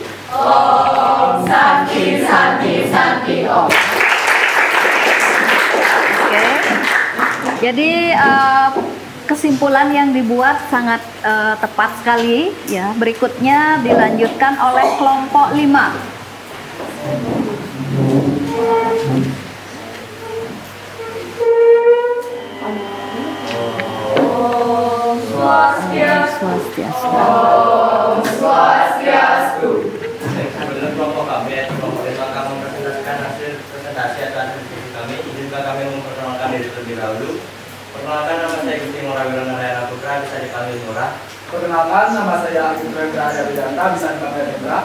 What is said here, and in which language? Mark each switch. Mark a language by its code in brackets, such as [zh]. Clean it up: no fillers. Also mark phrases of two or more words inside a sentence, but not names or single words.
[sa] Om Santi Santi Santi Om. [id] Oke. Jadi kesimpulan yang dibuat sangat tepat sekali ya. Berikutnya dilanjutkan oleh kelompok 5. Swastiastu. Om Swastiastu. Sebelum kelompok kami, kelompok lima kami mempresentasikan hasil presentasi atau hasil diskusi kami, izinkan kami memperkenalkan diri terlebih dahulu. Perkenalkan, nama saya Gusti Ngurah Wirana Narayana Putra, bisa dipanggil Ngurah. Perkenalkan, nama saya Agus Rendra Widanta, bisa dipanggil Rendra.